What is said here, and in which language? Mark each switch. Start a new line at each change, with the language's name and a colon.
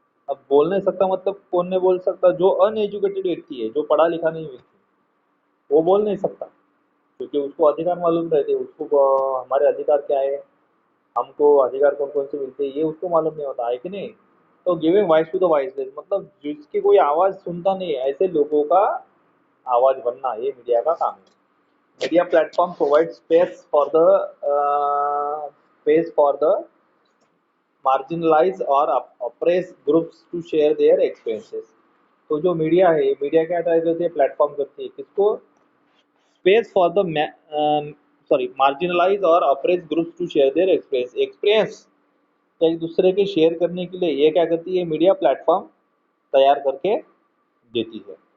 Hindi: अब बोल नहीं सकता मतलब कौन नहीं बोल सकता, जो अनएजुकेटेड व्यक्ति है, जो पढ़ा लिखा नहीं व्यक्ति, वो बोल नहीं सकता, क्योंकि उसको अधिकार मालूम रहते हैं। उसको हमारे अधिकार क्या है, हमको अधिकार कौन कौन से मिलते हैं, ये उसको मालूम नहीं होता है कि नहीं। तो
English: giving voice to the voiceless
Hindi: मतलब जिसकी कोई आवाज सुनता नहीं है, ऐसे लोगों का आवाज बनना ये मीडिया का काम है।
English: Media platform provide space for the marginalized or oppressed groups to share their experiences।
Hindi: तो जो मीडिया है, मीडिया क्या करती है, प्लेटफॉर्म करती है किसको,
English: space for the marginalise
Hindi: और
English: oppress groups to share their experience
Hindi: एक दूसरे के शेयर करने के लिए ये क्या करती है, मीडिया प्लेटफॉर्म तैयार करके देती है।